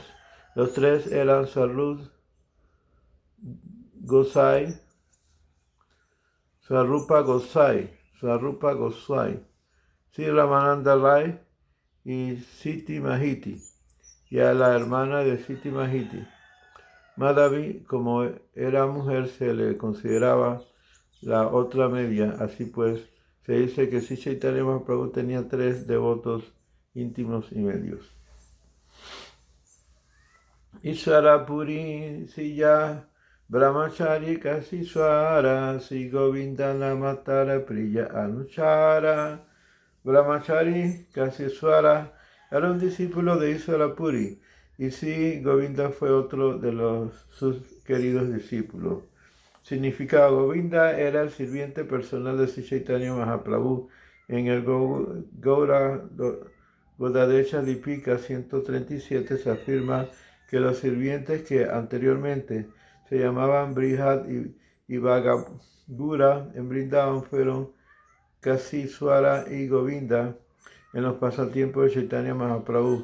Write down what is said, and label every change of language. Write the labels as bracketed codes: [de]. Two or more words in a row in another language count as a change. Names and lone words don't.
[es] Los 3 eran Swarup Gosai, Swarupa Goswami, Sri Ramananda Rai y Siti Mahiti, y a la hermana de Siti Mahiti. Madhavi, como era mujer, se le consideraba la otra media. Así pues, se dice que Sri Chaitanya Mahaprabhu tenía 3 devotos íntimos y medios. [bn] ঈশ্বরপুরী শিষ্য ব্রহ্মচারী কাশীশ্বর শ্রী গোবিন্দ নামতার প্রিয় অনুচর. [es] Brahmachari Kasiswara era un discípulo de Iswarapuri y Sri Govinda fue otro de sus queridos discípulos. Significado: Govinda era el sirviente personal de Sri Chaitanya Mahaprabhu. En el Gaura Godadesha Lipika 137 se afirma que los sirvientes que anteriormente se llamaban Brihad y Bhagavura en Vrindavan fueron Kasiswara y Govinda en los pasatiempos de Chaitanya Mahaprabhu.